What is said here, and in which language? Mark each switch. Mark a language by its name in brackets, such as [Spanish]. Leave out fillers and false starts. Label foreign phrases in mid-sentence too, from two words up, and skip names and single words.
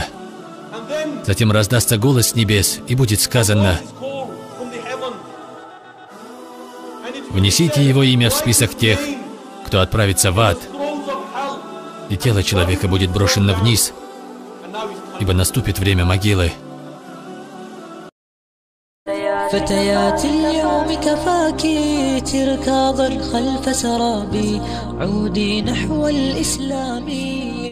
[Russian] Затем раздастся голос с небес, и будет сказано: «Внесите его имя в список тех, кто отправится в ад». И тело человека будет брошено вниз, ибо наступит время могилы. [Arabic] فتيات اليوم كفاك تركاضا خلف سرابي عودي نحو الإسلام